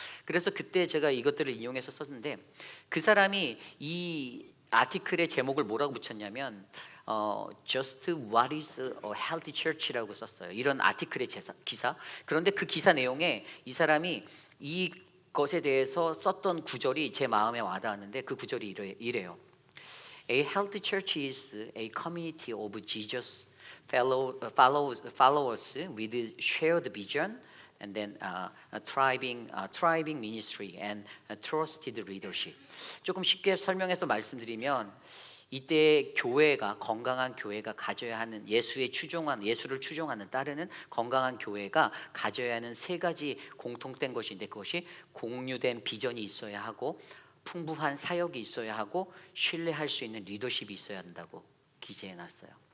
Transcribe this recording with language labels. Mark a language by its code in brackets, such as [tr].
[ko] 그래서 그때 제가 이것들을 인용해서 썼는데, 그 사람이 이 아티클의 제목을 뭐라고 붙였냐면 [en] Just what is a healthy church [ko] 라고 썼어요. 이런 아티클의 기사. 그런데 그 기사 내용에 이 사람이 이 것에 대해서 썼던 구절이 제 마음에 와닿았는데, 그 구절이 이래요. [en] A healthy church is a community of Jesus followers with shared vision and then thriving ministry and trusted leadership. [ko] 조금 쉽게 설명해서 말씀드리면, 이때 교회가, 건강한 교회가 가져야 하는, 예수를 추종하는, 따르는 건강한 교회가 가져야 하는 3가지 공통된 것인데, 그것이 공유된 비전이 있어야 하고, 풍부한 사역이 있어야 하고, 신뢰할 수 있는 리더십이 있어야 한다고 기재해놨어요.